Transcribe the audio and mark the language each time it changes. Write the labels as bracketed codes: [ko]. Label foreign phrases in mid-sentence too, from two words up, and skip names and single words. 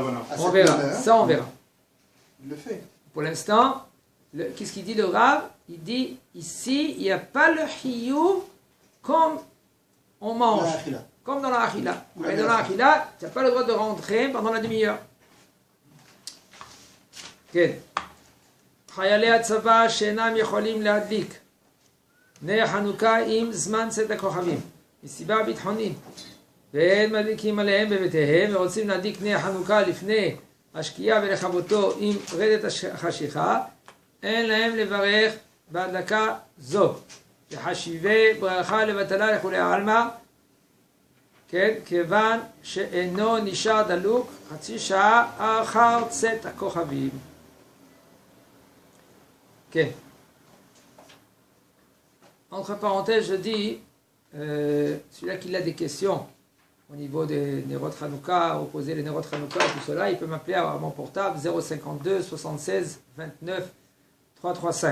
[fr] à on verra. Ça on verra. Il le fait. Pour l'instant, qu'est-ce qu'il dit le Rav? Il dit ici, il n'y a pas le hiyou comme on mange. Comme dans la achila. Et dans la achila, tu n'as pas le droit de rentrer pendant la demi-heure. [he] כן. חיילי הצבא שאינם יכולים להדליק נר חנוכה עם זמן צאת הכוכבים מסיבה ביטחונית והם מדליקים עליהם בביתיהם ורוצים להדליק נר חנוכה לפני השקיעה ולכבותו עם רדת החשיכה אין להם לברך בהדלקה זו וחשיבי ברכה לבטלה לכולי העלמא כן, כיוון שאינו נשאר דלוק חצי שעה אחר צאת הכוכבים. [fr] Okay. Entre parenthèses, je dis, celui-là qui a des questions au niveau des [he] נרות חנוכה, [fr] opposer les [he] נרות חנוכה [fr] et tout cela, il peut m'appeler à mon portable 052 76 29 335.